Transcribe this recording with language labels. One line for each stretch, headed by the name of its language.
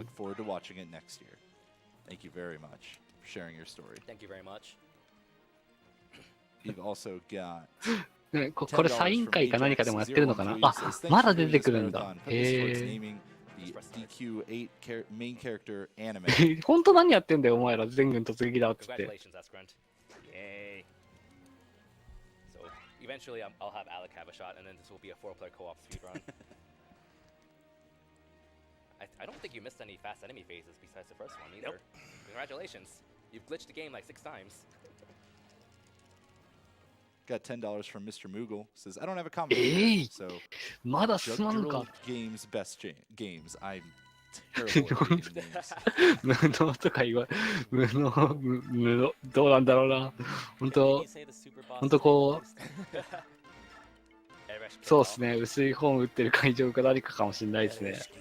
English: look forward to watching it next year. Thank you very much for sharing your story. Thank you very much. You've also got
Japanese: ねこれサイン会か何かでもやってるのかなあ、まだ出てくるんだ。へえ。
English: the DQ8 main character anime.
Japanese: 本当何やってんだよ、お前ら。全軍突撃だっつって。
English: Congratulations, Escrunt. Yay. So eventually I'll have Alec have a shot, and then this will be a 4-player co-op speedrun. I don't think you missed any fast enemy phases besides the first one either. Nope. Congratulations. You've glitched the game like 6 times. Got $10 from Mr. Moogle. Says, I don't have a comment. So,
Japanese: まだ進まんの
English: Girl
Japanese: か。
English: Games best games. I'm terrible at reading names.
Japanese: 無能とか言わ、無能、どうなんだろうな。本当、本当こう、そうですね、薄い本打ってる会場か何かかもしれないですね。